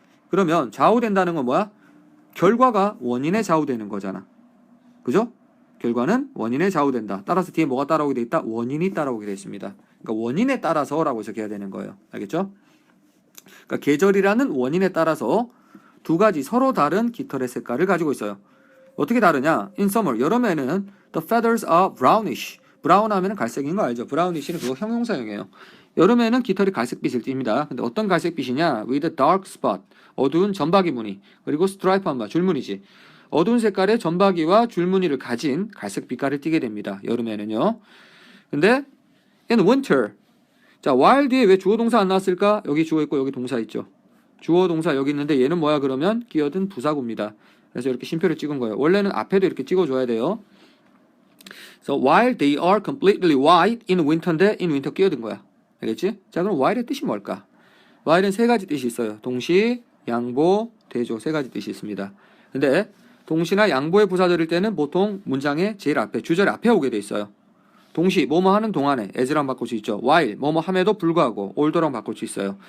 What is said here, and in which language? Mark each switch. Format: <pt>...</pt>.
<ko>그러면 좌우된다는 건 뭐야? 결과가 원인에 좌우되는 거잖아. 그죠? 결과는 원인에 좌우된다. 따라서 뒤에 뭐가 따라오게 돼 있다? 원인이 따라오게 돼 있습니다. 그러니까 원인에 따라서라고 해석해야 되는 거예요. 알겠죠? 그러니까 계절이라는 원인에 따라서 두 가지 서로 다른 깃털의 색깔을 가지고 있어요. 어떻게 다르냐?</ko> <en>In summer,</en> <ko>여름에는</ko> <en>the feathers are brownish.</en> <ko>브라운 하면 갈색인 거 알죠? 브라운ish는 그거 형용사용이에요. 여름에는 깃털이 갈색빛을 띱니다. 근데 어떤 갈색빛이냐?</ko> <en>With a dark spot.</en> <ko>어두운 점박이 무늬. 그리고 스트라이프 한바, 줄무늬지. 어두운 색깔의 점박이와 줄무늬를 가진 갈색 빛깔을 띠게 됩니다. 여름에는요.</ko> <en>근데 in winter.</en> <ko>자, while 뒤에 왜 주어 동사 안 나왔을까? 여기 주어 있고 여기 동사 있죠. 주어 동사 여기 있는데 얘는 뭐야 그러면? 끼어든 부사구입니다. 그래서 이렇게 심표를 찍은 거예요. 원래는 앞에도 이렇게 찍어줘야 돼요.</ko> <en>So while they are completely white in winter인데 in winter</en> <ko>끼어든 거야. 알겠지? 자, 그럼 while의 뜻이 뭘까? while은 세 가지 뜻이 있어요. 동시, 양보, 대조 세 가지 뜻이 있습니다. 근데 동시나 양보의 부사 들을 때는 보통 문장의 제일 앞에 주절 앞에 오게 돼 있어요. 동시 뭐뭐 하는 동안에 as랑 바꿀 수 있죠. while 뭐뭐 함에도 불구하고 although랑 바꿀 수 있어요.</ko>